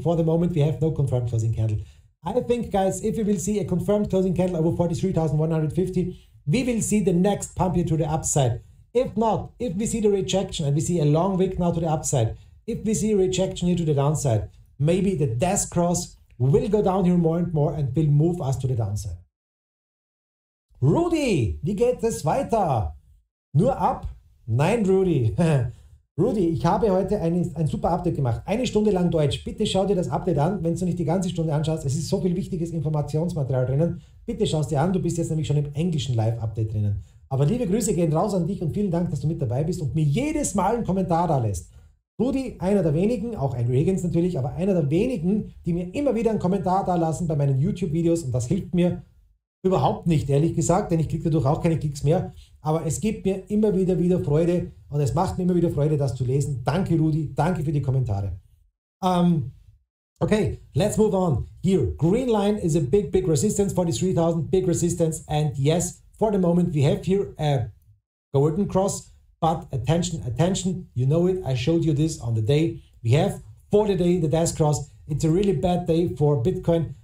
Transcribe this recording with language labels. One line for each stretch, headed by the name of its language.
English: For the moment, we have no confirmed closing candle. I think, guys, if we will see a confirmed closing candle over 43,150, we will see the next pump here to the upside. If not, if we see the rejection and we see a long wick now to the upside, if we see rejection here to the downside, maybe the death cross will go down here more and more and will move us to the downside.
German: Rudi, wie geht es weiter? Nur ab? Nein, Rudi. Rudi, ich habe heute ein super Update gemacht. 1 Stunde lang Deutsch. Bitte schau dir das Update an, wenn du nicht die ganze Stunde anschaust. Es ist so viel wichtiges Informationsmaterial drinnen. Bitte schau es dir an. Du bist jetzt nämlich schon im englischen Live-Update drinnen. Aber liebe Grüße gehen raus an dich und vielen Dank, dass du mit dabei bist und mir jedes Mal einen Kommentar da lässt. Rudi, einer der wenigen, auch ein Regens natürlich, aber einer der wenigen, die mir immer wieder einen Kommentar da lassen bei meinen YouTube-Videos und das hilft mir überhaupt nicht, ehrlich gesagt, denn ich kriege dadurch auch keine Klicks mehr. Aber es gibt mir immer wieder Freude und es macht mir immer wieder Freude, das zu lesen. Danke, Rudi. Danke für die Kommentare.
English: Okay, let's move on. Here, green line is a big resistance, 43,000, big resistance. And yes, for the moment, we have here a golden cross. But attention, you know it. I showed you this on the day. We have for the day the DEATHCROSS. It's a really bad day for Bitcoin.